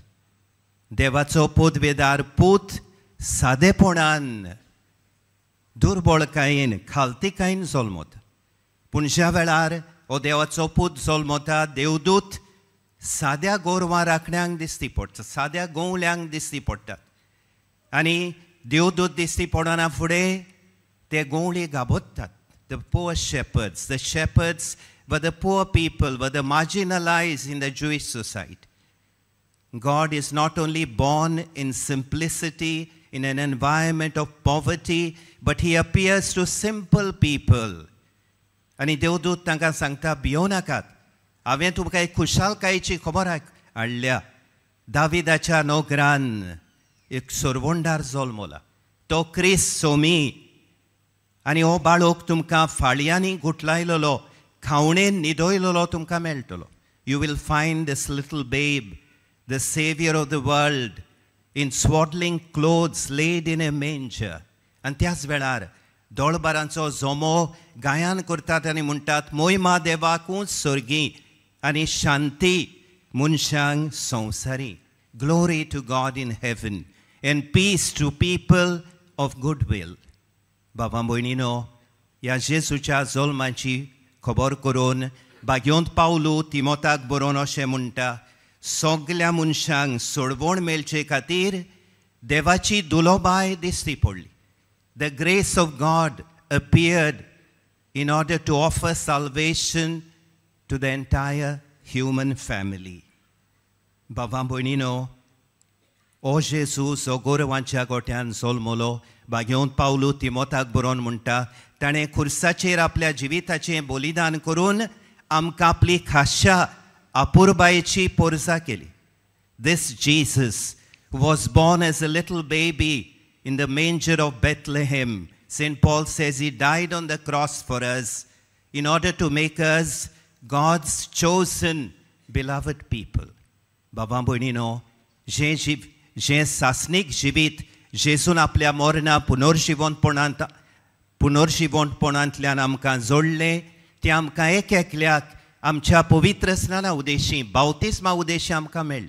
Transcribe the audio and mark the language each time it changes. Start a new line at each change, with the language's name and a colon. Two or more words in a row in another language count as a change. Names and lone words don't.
Konkani: देवाचो पोदवेदार पूत सादेपणान दुर्बळकायेन खालतीकायेन जल्मता. पूण ज्या वेळार हो देवाचो पूत जल्मता देवदूत साद्या गोरवां राखण्यांक दिश्टी पडटा, साद्या गोवल्यांक दिश्टी पडटात आनी देवदूत दिश्टी पडना फुडें ते गोवळी गाबोत्तात.
English: The poor shepherds, the shepherds were the poor people, were the marginalized in the Jewish society. God is not only born in simplicity, in an environment of poverty, but he appears to simple people.
Konkani: आनी देवदूत तांकां सांगता भियो नाकात, हांवें तुमकां एक खुशालकायेची खबर हाडल्या. दाविदाच्या नोगरान एक सुरवंडार जल्मला, तो क्रिस्त सोमी. आनी हो बाळोक तुमकां फाळयांनी गुटलायलेलो, खावणेन न्हिदयलेलो तुमकां मेळटलो.
English: You will find this little babe, the savior of the world, in swaddling clothes laid in a manger.
Konkani: आनी त्याच वेळार दोळबारांचो जोमो गायन करतात आनी म्हणटात मोहिमा देवाकूच सर्गी आनी शांती मनशांक संवसारी.
English: Glory to God in heaven and peace to people of good will.
Konkani: भावां भयणीनो, ह्या जेजूच्या जल्माची खबर करून बागयोंत पावलू तिमोथाक बरोवन अशें म्हणटा, सगल्या मनशांक सोडवण मेळचे खातीर देवाची दुलोबाय दिश्टी पडली.
English: The grace of God appeared in order to offer salvation to the entire human family.
Konkani: भावां भयणीनो, ओ जेजूस हो गोरवांच्या गोठ्यान जल्मलो, बागयोंत पावलू तिमोथाक बरोवन म्हणटा, ताणें खुर्साचेर आपल्या जिविताचें बलिदान करून आमकां आपली खाशा अपुरबायेची पोरजा केली.
English: This Jesus was born as a little baby in the manger of Bethlehem. St. Paul says he died on the cross for us in order to make us God's chosen beloved people.
Konkani: भावां भयणीनो, जें सासनीक जिवीत जेजून आपल्या मोरणा पुनर्जिवंतपणांतल्यान आमकां जोडलें, तें आमकां एक एकल्याक आमच्या पवित्र स्नाना उदेशी बावतिस्मा उदेशी आमकां मेळ्ळें.